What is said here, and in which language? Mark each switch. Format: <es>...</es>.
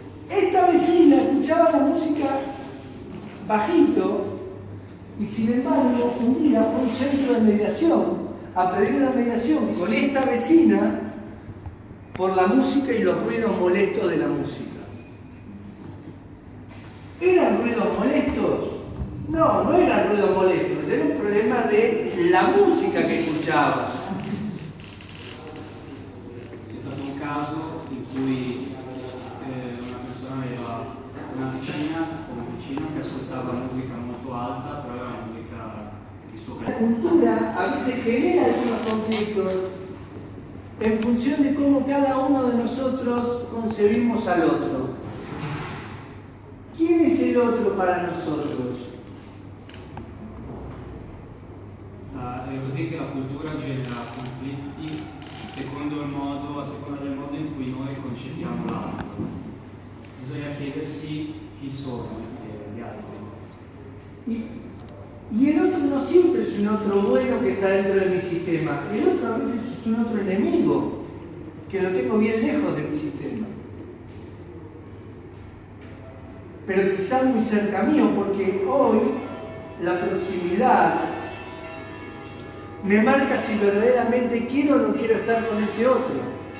<es>Esta vecina escuchaba la música bajito y sin embargo un día fue a un centro de mediación a pedir una mediación con esta vecina por la música y los ruidos molestos de la música. ¿Eran ruidos molestos? No, no eran ruidos molestos, era un problema de la música que escuchaba.</es> <it>C'è stato un caso in cui una persona aveva una vicina o un vicino che ascoltava musica molto alta, però era musica di suo</it> <es>La cultura a veces genera algunos conflictos en función de cómo cada uno de nosotros concebimos al otro. ¿Quién es el otro para nosotros?</es> <it>È così che la cultura genera conflitti a seconda del modo in cui noi concepiamo l'altro. Bisogna chiedersi chi sono gli altri.</it> <es>Y el otro no siempre es un otro bueno que está dentro de mi sistema. El otro a veces es un otro enemigo que lo tengo bien lejos de mi sistema. Pero quizás muy cerca mío, porque hoy la proximidad me marca si verdaderamente quiero o no quiero estar con ese otro.</es>